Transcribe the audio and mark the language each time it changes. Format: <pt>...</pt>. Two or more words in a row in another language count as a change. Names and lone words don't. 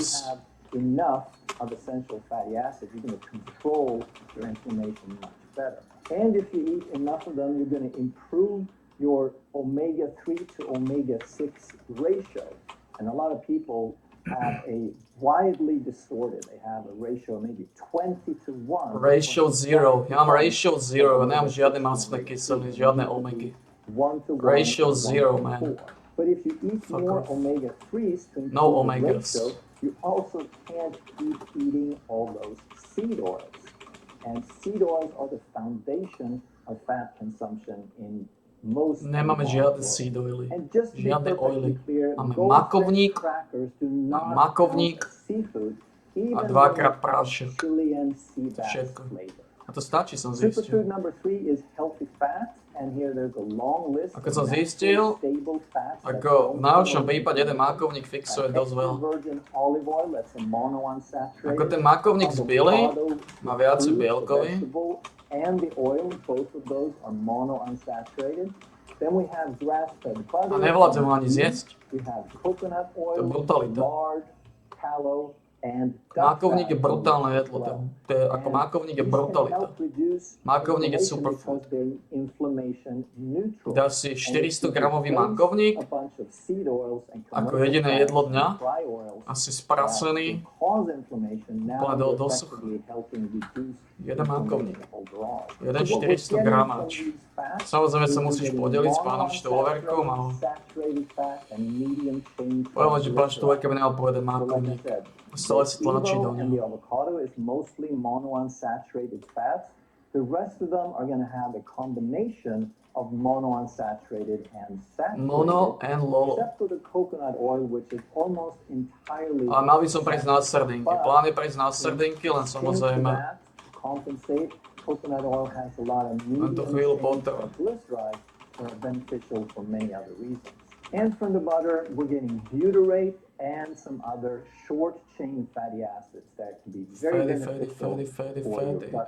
<en>if you have enough of essential fatty acids, you're going to control your inflammation much better. And if you eat enough of them, you're going to improve your omega-3 to omega-6 ratio. And a lot of people have a widely distorted. They have a ratio maybe 20 to 1. Ratio 0.</en> <sk>Ja mám ratio 0.</sk> <en>of</en> <sk>Nemám žiadne</sk> <en>omega-6</en> <sk>masné</sk> <en>and</en> <sk>kyseliny,</sk> <en>omega-3.</en> <sk>žiadne</sk> <en>You need to</en> <sk>omegy.</sk> <en>be 1 to 1</en> <sk>Ratio</sk> <en>or</en> <sk>0,</sk> <en>1 to</en> <sk>man.</sk> <en>4. But if you eat Fuck more off. omega-3s to improve</en> <sk>No</sk> <en>the</en> <sk>omegas.</sk> <en>ratio, you also can't keep eating all those seed oils. And seed oils are the foundation of fat consumption in most</en> <sk>Nemáme</sk> <en>of the</en> <sk>žiadne</sk> <en>world. seed oily. And just to be</en> <sk>Žiadne</sk> <en>perfectly</en> <sk>oily.</sk> <en>clear,</en> <sk>Máme</sk> <en>goldfish</en> <sk>makovník,</sk> <en>crackers do not</en> <sk>makovník</sk> <en>count as seafood,</en> <sk>a</sk> <en>even when</en> <sk>dvakrát</sk> <en>they have</en> <sk>prášok.</sk> <en>Chilean sea</en> <sk>To</sk> <en>bass</en> <sk>všetko.</sk> <en>flavor.</en> <sk>A to stačí, som zistil.</sk> <en>Superfood number 3 is healthy fat, and here there's a long list</en> <sk>A keď</sk> <en>of</en> <sk>som</sk> <en>naturally</en> <sk>zistil,</sk> <en>stable fats that</en> <sk>ako</sk> <en>don't</en> <sk>v najlepšom</sk> <en>promote</en> <sk>prípade jeden</sk> <en>inflammation.</en> <sk>makovník fixuje</sk> <en>An</en> <sk>dosť</sk> <en>extra</en> <sk>veľa.</sk> <en>virgin olive oil, that's a monounsaturated.</en> <sk>Ako ten makovník z bielej</sk> <en>avocado,</en> <sk>má viacej</sk> <en>fruit,</en> <sk>bielkovín.</sk> <en>vegetable, and the oil, both of those are monounsaturated. Then we have grass-fed butter.</en> <sk>A nevládzem ho ani</sk> <en>ghee.</en> <sk>zjesť.</sk> <en>We have coconut</en> <sk>To je</sk> <en>oil,</en> <sk>brutalita.</sk> <en>lard, tallow, and duck</en> <sk>Makovník je</sk> <en>fat</en> <sk>brutálne</sk> <en>as</en> <sk>jedlo.</sk> <en>well.</en> <sk>To je, ako makovník je</sk> <en>These can</en> <sk>brutalita.</sk> <en>help reduce</en> <sk>Makovník je</sk> <en>inflammation</en> <sk>superfood.</sk> <en>because they're inflammation neutral.</en> <sk>Dá si 400 gramový makovník</sk> <en>A bunch of seed oils and</en> <sk>ako</sk> <en>commercial</en> <sk>jediné</sk> <en>fats</en> <sk>jedlo dňa,</sk> <en>and dry oils</en> <sk>asi</sk> <en>that</en> <sk>sprasený,</sk> <en>can cause inflammation. Now</en> <sk>úplne</sk> <en>you're</en> <sk>do sucha.</sk> <en>effectively helping reduce</en> <sk>Jeden makovník.</sk> <en>inflammation overall.</en> <sk>Jeden</sk> <en>So what we're</en> <sk>400</sk> <en>getting</en> <sk>gramáč.</sk> <en>from these fats</en> <sk>Samozrejme</sk> <en>is</en> <sk>sa</sk> <en>we're</en> <sk>musíš</sk> <en>getting</en> <sk>podeliť s pánom Štoloverkom, ale</sk> <en>monounsaturated fat and medium chain</en> <sk>poviem, že pán</sk> <en>triglycerides.</en> <sk>Štoloverka by nemal povedať</sk> <en>So like I</en> <sk>makovník.</sk> <en>said,</en> <sk>Stále sa</sk> <en>the</en> <sk>tlačí do</sk> <en>Evo and the</en> <sk>ňoho.</sk> <en>avocado is mostly monounsaturated fats. The rest of them are going to have a combination of monounsaturated and saturated. Mono and lolo. Except for the coconut oil, which is almost entirely.</en> <sk>Ale mal by som prejsť na srdinky. Plán je prejsť na srdinky, len samozrejme</sk> <en>Compensate. Coconut oil has a lot of</en> <sk>Len to</sk> <en>medium</en> <sk>chvíľu</sk> <en>chain</en> <sk>potrvá.</sk> <en>triglycerides that are beneficial for many other reasons. And from the butter, we're getting butyrate and some other short chain fatty acids that can be very beneficial for your gut</en>